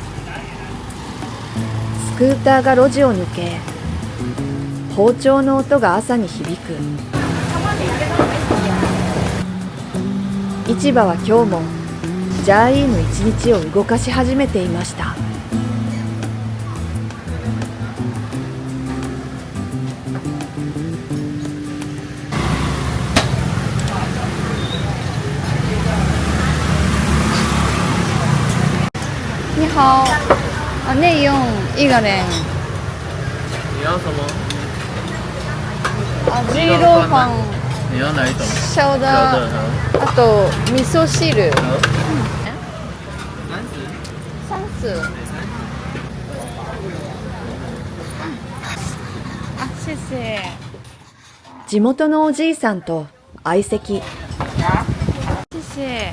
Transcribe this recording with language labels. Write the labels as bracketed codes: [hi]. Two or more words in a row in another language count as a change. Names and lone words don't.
[ja] スクーターが路地を抜け、包丁の音が朝に響く。市場は今日もジャーイーの一日を動かし始めていました。 [zh] 你好，内用一个人。你要什么？鸡肉饭、你要哪一种？小的、小的， [ja] あと味噌汁。 [zh] 好。 30。あ、谢谢。 [ja] 地元のおじいさんと相席。 [zh] 谢谢。